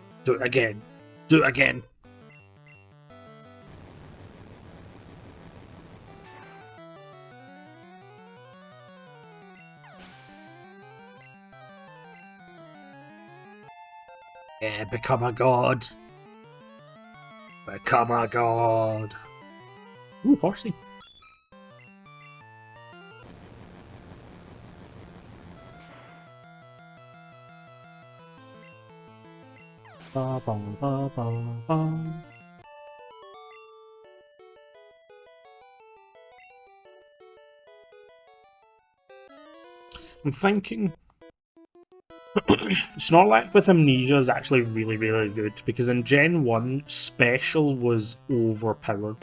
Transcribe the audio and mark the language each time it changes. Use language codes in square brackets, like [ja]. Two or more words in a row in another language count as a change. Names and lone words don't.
[en] Do it again. Do it again. Yeah, become a god. Become a god. Ooh, horsey. Ba, ba, ba, ba, ba. I'm thinking Snorlax with Amnesia is actually really, really good because in Gen 1, Special was overpowered.